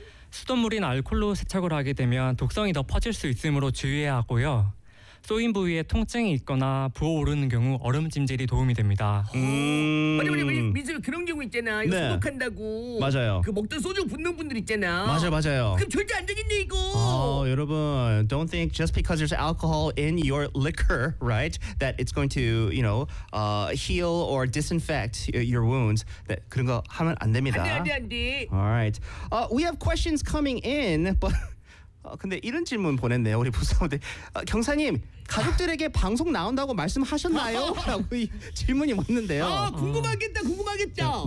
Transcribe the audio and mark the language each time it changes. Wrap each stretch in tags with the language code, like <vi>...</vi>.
<ko>수돗물이나 알코올로 세척을 하게 되면 독성이 더 퍼질 수 있으므로 주의해야 하고요. 쏘인 부위에 통증이 있거나 부어오르는 경우 얼음찜질이 도움이 됩니다. 아니 민수 그런 경우 있잖아. 이거 네. 소독한다고. 맞아요. 그 먹던 소주 붓는 분들 있잖아. 맞아요, 맞아요. 그럼 절대 안 되겠네 이거.</ko> <en>여러분, don't think just because there's alcohol in your liquor, right, that it's going to, you know, heal or disinfect your wounds.</en> <ko>네, 그런 거 하면 안 됩니다. 안 돼.</ko> <en>All right. We have questions coming in, but.</en> <ko>근데 이런 질문 보냈네요. 우리 부사원들 경사님 가족들에게 방송 나온다고 말씀하셨나요? 라고 질문이 왔는데요. 아, 궁금하겠죠.</ko>